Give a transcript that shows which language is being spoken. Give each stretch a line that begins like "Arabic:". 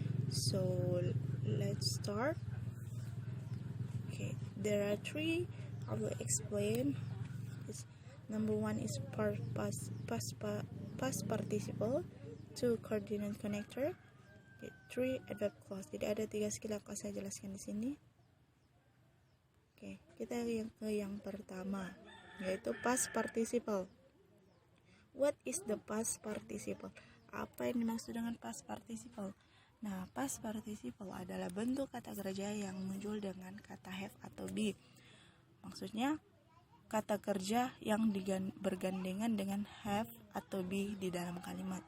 English: So let's start. Okay, there are 3 I will explain. Number 1 is past participle, 2 coordinate connector, 3 adverb clause.
Indonesian: Jadi ada 3 skill yang akan saya jelaskan di sini. Oke, kita ke yang pertama, yaitu past participle.
English: What is the past participle?
Indonesian: Apa yang dimaksud dengan past participle? Nah, past participle adalah bentuk kata kerja yang muncul dengan kata have atau be. Maksudnya, kata kerja yang bergandengan dengan have atau be di dalam kalimat.